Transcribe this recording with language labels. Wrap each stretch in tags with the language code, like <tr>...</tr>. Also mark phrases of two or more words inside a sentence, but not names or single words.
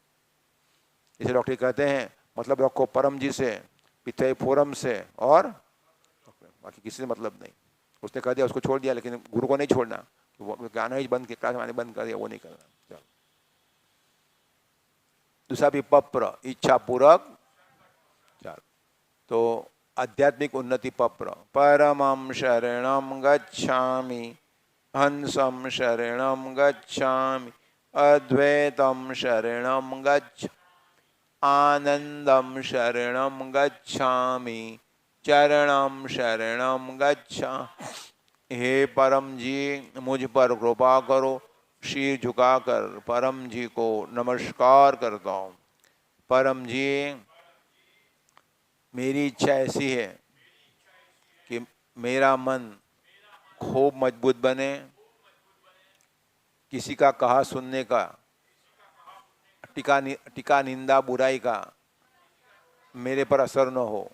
<hi>इसे डॉक्टर कहते हैं मतलब रखो परम जी से, पिछले फोरम से, और बाकी किसी से मतलब नहीं। उसने कह दिया, उसको छोड़ दिया, लेकिन गुरु को नहीं छोड़ना। वो गाना ही बंद किया, क्लास आने बंद कर दिया, वो नहीं करना। चलो दूसरा भी पप्र, इच्छा पूरक। चलो तो आध्यात्मिक उन्नति पप्र,</hi> <sa>परमं शरणं गच्छामि, हंसं शरणं गच्छामि, अद्वैतं शरणं गच्छामि, आनंदं शरणं गच्छामि, चरणं शरणं गच्छामि।</sa> <hi>हे परम जी, मुझ पर कृपा करो। शीर झुकाकर परम जी को नमस्कार करता हूँ। परम जी, मेरी इच्छा ऐसी है कि मेरा मन खूब मजबूत बने, किसी का कहा सुनने का, टिका निंदा बुराई का मेरे पर असर न हो।</hi>